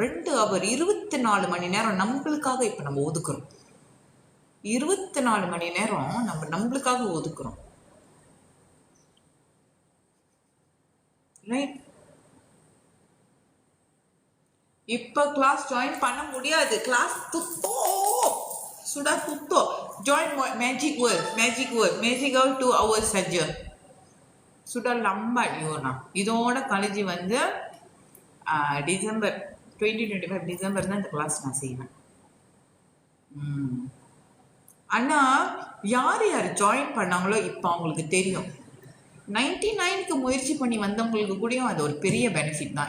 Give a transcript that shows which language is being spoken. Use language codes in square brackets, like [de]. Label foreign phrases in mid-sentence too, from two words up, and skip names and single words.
[ta] 2 ஹவர் 24 மணி நேரம் நம்மளுக்காக இப்ப நம்ம ஒதுக்குறோம். 24 மணி நேரம் நம்மளுக்காக ஒதுக்குறோம், ரைட்? இப்ப கிளாஸ் ஜாயின் பண்ண முடியாது. [ms] கிளாஸ் துத்தோ sudah tutup. [en] Join Magic World 2 hours saja. [ms] Sudah lambat Yona. [ta] இதோட காலேஜ் வந்து டிசம்பர் 2025 டிசம்பர் தான் இந்த கிளாஸ் நான் செய்வேன். ஆனா யார் ஜாயின் பண்ணாங்களோ இப்போ அவங்களுக்கு தெரியும். 99க்கு முயற்சி பண்ணி வந்தவங்களுக்கு கூடயும் அது ஒரு பெரிய பெனிஃபிட் தான்.